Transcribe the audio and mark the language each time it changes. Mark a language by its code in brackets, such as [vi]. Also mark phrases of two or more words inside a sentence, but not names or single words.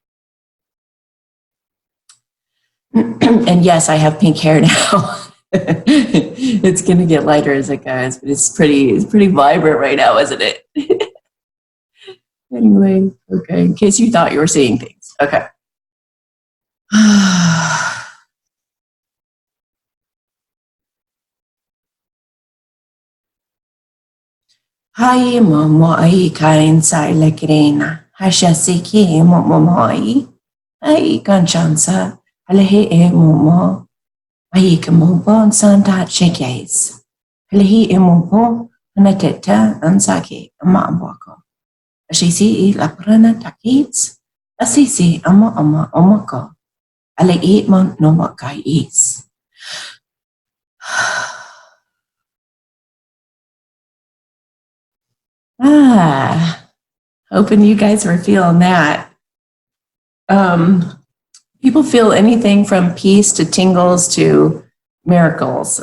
[en] And yes, I have pink hair now. It's going to get lighter as it goes, but it's pretty vibrant right now, isn't it? Anyway, okay, in case you thought you were seeing things. Okay. Hai mo ai kain sai la kirena. Hasha siki mo ai. Ai kan chansa. Halehe e mo. Ai ka mo bon santa chekes. Halehe e mo anateta ansaki ama ambako. Ashisi I la prana takits. Asisi ama omako. Ale e mo no makai is. Hoping you guys were feeling that. People feel anything from peace to tingles to miracles.